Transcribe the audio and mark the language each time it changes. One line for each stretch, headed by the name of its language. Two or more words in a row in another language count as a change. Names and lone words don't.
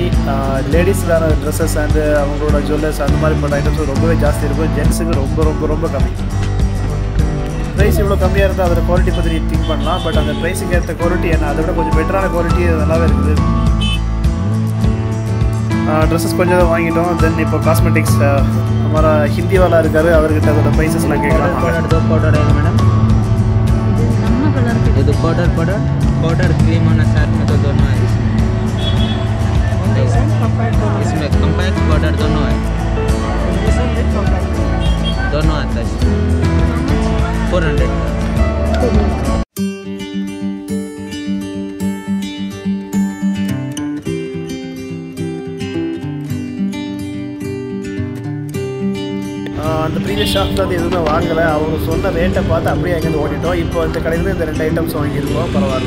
Tamil: லேடிஸுக்கான
English: dresses and
Tamil: அவங்களோட ஜுவல்லர்ஸ் அந்த மாதிரி பண்ண ஐட்டம்ஸ் ரொம்பவே ஜாஸ்தி இருக்கும். ஜென்ஸுக்கு ரொம்ப ரொம்ப ரொம்ப கம்மி. ப்ரைஸ் இவ்வளோ கம்மியாக இருந்தால் அதோட குவாலிட்டி பற்றி நீ திங்க் பண்ணலாம். பட் அந்த ப்ரைஸுக்கு ஏற்ற குவாலிட்டி என்ன, அதை விட கொஞ்சம் பெட்டரான குவாலிட்டி நல்லாவே இருக்குது. ட்ரெஸ்ஸஸ் கொஞ்சம் வாங்கிட்டோம். தென் இப்போ காஸ்மெட்டிக்ஸ்
Hindi: हमारा हिंदी वाला
Tamil: இருக்காரு, அவர்கிட்ட அதோட ப்ரைஸஸ்லாம் கேட்கலாம். மேடம்
Hindi: ಇದು
English: powder cream
Hindi: और साथ में तो दोनों है इसमें
English: compact powder
Hindi: दोनों है, दोनों आता है 400
Tamil: அந்த ப்ரீவியஸ் ஷாப்ஸில் அது எதுவுமே வாங்கலை. அவங்க சொன்ன ரேட்டை பார்த்து அப்படியே எங்கேருந்து ஓடிட்டோம். இப்போ இந்த கடையில் இந்த 2 ஐட்டம்ஸ் வாங்கியிருக்கோம், பரவாயில்ல.